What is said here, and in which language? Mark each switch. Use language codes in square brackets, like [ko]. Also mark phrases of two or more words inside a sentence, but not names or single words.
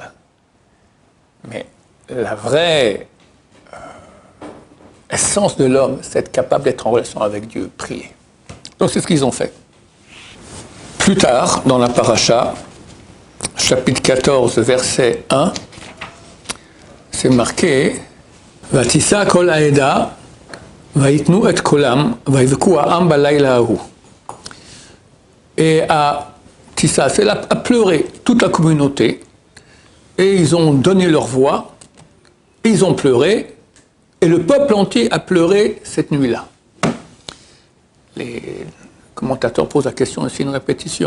[fr] Mais la vraie essence de l'homme, c'est être capable d'être en relation avec Dieu, prier. Donc c'est ce qu'ils ont fait. Plus tard, dans la paracha, chapitre 14, verset 1, c'est marqué [he] ותשא כל העדה ויתנו את קולם ויבכו העם בלילה ההוא. [fr] Et à Tissa, c'est là, à pleurer toute la communauté, et ils ont donné leur voix, et ils ont pleuré, et le peuple entier a pleuré cette nuit-là. Les commentateurs posent la question, c'est une répétition.